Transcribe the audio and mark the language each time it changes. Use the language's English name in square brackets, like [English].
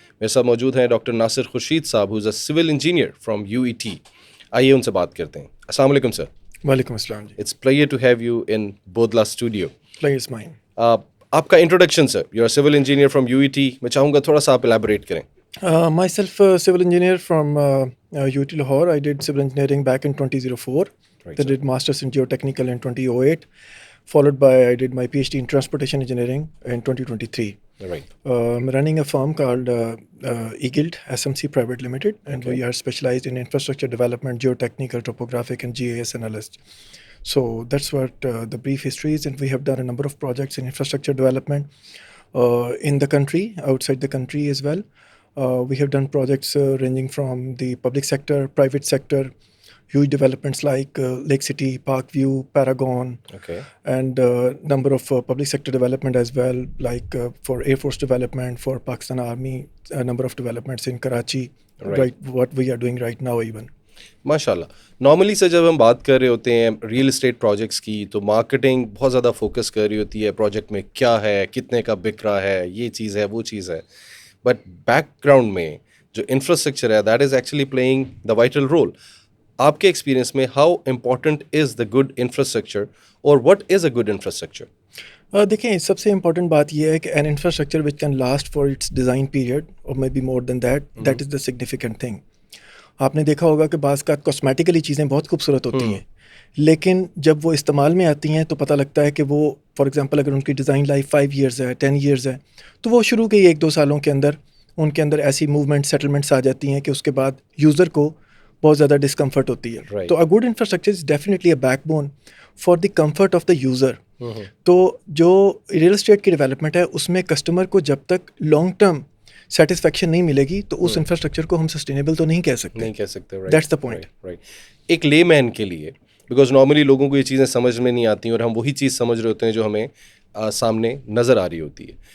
[Urdu] میرے ساتھ موجود ہیں ڈاکٹر ناصر خورشید صاحب, who's a civil engineer from UET. آئیے ان سے بات کرتے ہیں. السلام علیکم سر. وعلیکم السلام جی. [English] It's pleasure to have you in Bodla studio. Pleasure's mine. [Urdu] آپ کا introduction sir, you are civil engineer from UET. میں چاہوں گا تھوڑا سا آپ الیبوریٹ کریں. [English] Myself civil engineer from UT Lahore. I did civil engineering back in 2004. Then did masters in geotechnical in 2008. Followed by I did my PhD in transportation engineering in 2023. Right. I'm running a firm called eGilt SMC Private Limited, and Okay. we are specialized in infrastructure development, geotechnical, topographic, and GIS analyst. So that's what the brief history is, and we have done a number of projects in infrastructure development in the country, outside the country as well. We have done projects ranging from the public sector, private sector, huge developments like Lake City, Parkview, Paragon, Okay. and number of public sector development as well, like for Air Force development, for Pakistan Army, a number of developments in Karachi, right, what we are doing right now even. [Urdu] ماشاء اللہ. Normally سے جب ہم بات کر رہے ہوتے ہیں real estate projects کی, تو مارکیٹنگ بہت زیادہ فوکس کر رہی ہوتی ہے پروجیکٹ میں کیا ہے, کتنے کا بک رہا ہے, یہ چیز ہے, وہ چیز ہے. بٹ بیک گراؤنڈ میں جو انفراسٹرکچر ہے that is actually playing the vital role. آپ کے ایکسپیرینس میں how important is the good infrastructure, اور what is a good infrastructure? دیکھیں, سب سے امپورٹنٹ بات یہ ہے کہ N infrastructure which can last for its design period اور may be more then that is the significant thing. آپ نے دیکھا ہوگا کہ بعض کا کاسمیٹیکلی چیزیں بہت خوبصورت ہوتی ہیں, لیکن جب وہ استعمال میں آتی ہیں تو پتہ لگتا ہے کہ وہ فار ایگزامپل اگر ان کی ڈیزائن لائف 5 ایئرز ہے, 10 ایئرز ہے, تو وہ شروع کے 1-2 سالوں کے اندر ان کے اندر ایسی موومنٹ سیٹلمنٹس آ جاتی ہیں کہ اس کے بعد یوزر کو بہت زیادہ ڈسکمفرٹ ہوتی ہے. [English] تو a good infrastructure is definitely a backbone for the comfort of the user. [Urdu] تو جو ریئل اسٹیٹ کی ڈیولپمنٹ ہے اس میں کسٹمر کو جب تک لانگ ٹرم سیٹسفیکشن نہیں ملے گی تو اس انفراسٹرکچر کو ہم سسٹینیبل تو نہیں کہہ سکتے. [English] That's the point. [Urdu] ایک لے مین کے لیے, بیکاز نارملی لوگوں کو یہ چیزیں سمجھ میں نہیں آتی اور ہم وہی چیز سمجھ رہے ہوتے ہیں جو ہمیں سامنے نظر آ رہی ہوتی ہے.